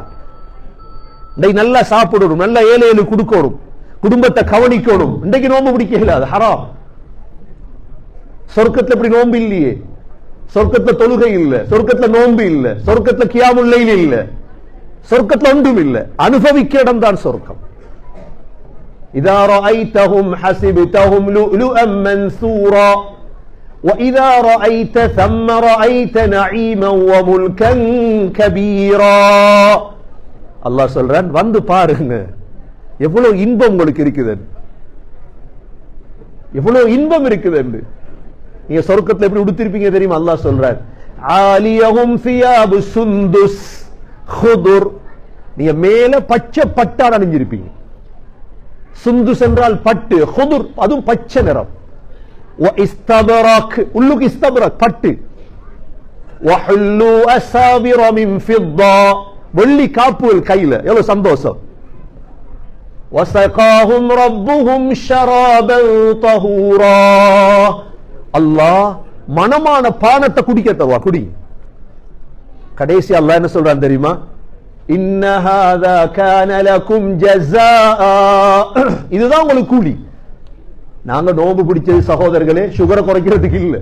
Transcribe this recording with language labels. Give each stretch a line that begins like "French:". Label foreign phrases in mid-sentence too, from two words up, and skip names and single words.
Tamil: இன்னைக்கு நல்லா சாப்பிடணும், நல்லா ஏழை கொடுக்கணும், குடும்பத்தை கவனிக்கணும். இன்றைக்கு நோன்பு பிடிக்கல, அது ஹராம். சொர்க்கத்துல இப்படி நோன்பு இல்லையே. சொர்க்கத்துல தொழுகை இல்ல, சொர்க்கத்துல நோன்பு இல்ல, சொர்க்கத்துல
Arabic: قيام الليل
Tamil: இல்ல, சொர்க்கத்துல ஒன்றும் இல்ல. அனுபவிக்க இடம் தான் சொர்க்கம்.
Arabic: إِذَا رَأَيْتَهُمْ حَسِبْتَهُمْ لُؤْلُؤًا مَنْثُورًا وَإِذَا رَأَيْتَ ثَمَّ رَأَيْتَ نَعِيمًا وَمُلْكًا كَبِيرًا.
Tamil: அல்லாஹ் சொல்றான், வந்து பாருங்க எவ்வளவு இன்பம் உங்களுக்கு இருக்குது, எவ்வளவு இன்பம் இருக்குது. நீங்க சொர்க்கத்துல எப்படி உடுத்திருப்பீங்க தெரியுமா? அல்லாஹ் சொல்றான்,
Arabic: عاليهم ثياب سندس خضر.
Tamil: நீங்க மேல பச்சை பட்டாட அணிஞ்சிருப்பீங்க. சுந்துஸ் என்றால் பட்டு, ஹுதுர் அதுவும் பச்சை நிறம். இஸ்தபரக், உள்ளுக்கு இஸ்தபரக் பட்டு.
Arabic: وحلوا أساور من فضة,
Tamil: வெள்ளி காப்புகள் கையில. எவ்வளவு சந்தோஷம்.
Arabic: وَسَقَاهُمْ رَبُّهُمْ شَرَابًا طَهُورًا.
Tamil: அல்லாஹ் மனமான பானத்தை குடிக்க தருவா. குடி. கடைசி அல்லாஹ் என்ன சொல்றான் தெரியுமா?
Arabic: إن هذا كان لكم جزاء.
Tamil: இதுதான் உங்களுக்கு கூலி. நாங்க நோன்பு பிடிச்சது சகோதரர்களே சுகரை குறைக்கிறதுக்கு இல்ல.